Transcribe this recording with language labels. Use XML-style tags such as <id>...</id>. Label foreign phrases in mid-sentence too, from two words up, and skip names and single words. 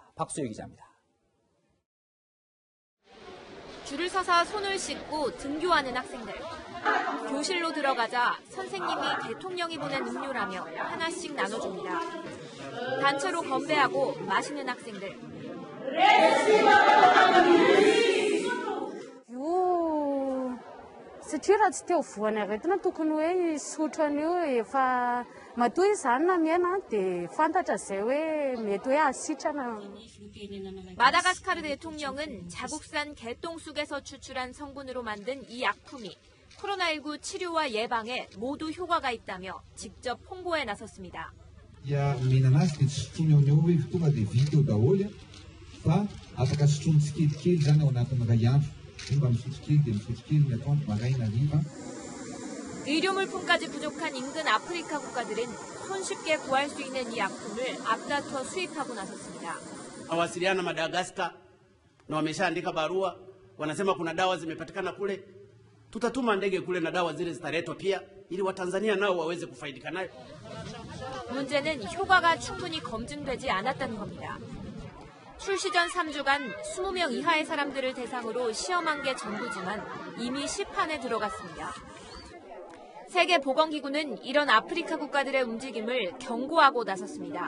<ko>박수유 기자입니다. 줄을 서서 손을 씻고 등교하는 학생들. 교실로 들어가자 선생님이 대통령이 보낸 음료라며 하나씩 나눠줍니다. 단체로 건배하고 마시는 학생들.</ko> <mg>Satria raha tsy teo voana retina tokony hoe sotra an'io efa matoa izany na miaina dia fantatra izay hoe mety hoe asitrana.</mg> <ko>마다가스카르 대통령은 자국산 개똥쑥에서 추출한 성분으로 만든 이 약품이 코로나19 치료와 예방에 모두 효과가 있다며 직접 홍보에 나섰습니다.</ko> <mg>Menanasy sotroina ao hoe tonga dia vita eo daholo fa afaka sotroiny tsikelikely zany ao anatin'ny iray andro. mba misotro dia misotro ny atoandro maraina hariva.</mg> <ko>의료물품까지 부족한 인근 아프리카 국가들은 손쉽게 구할 수 있는 이 약품을 앞다퉈 수입하고 나섰습니다.</ko> <sw>Nawasiliana na Madagascar na wameshaandika barua, wanasema kuna dawa zimepatikana kule, tutatuma ndege kule na dawa zile zitaletwa pia ili Watanzania nao waweze kufaidika nayo.</sw> <ko>문제는 효과가 충분히 검증되지 않았다는 겁니다. 출시 전 3주간 20명 이하의 사람들을 대상으로 시험한 게 전부지만 이미 시판에 들어갔습니다. 세계보건기구는 이런 아프리카 국가들의 움직임을 경고하고 나섰습니다.</ko>